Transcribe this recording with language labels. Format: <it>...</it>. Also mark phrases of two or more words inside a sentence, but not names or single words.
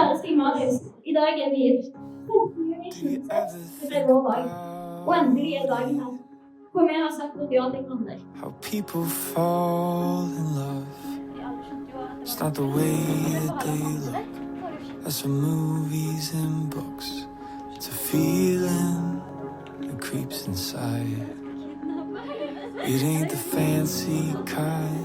<no>Stig Marius. I dag vi 15. Det ble vår dag. Og endelig dagen her. Hvor vi har sagt at ja til hverandre.</no> <en>How people fall in love. It's not the way that they look. That's from movies and books. It's a feeling that creeps inside. It ain't the fancy kind.</en>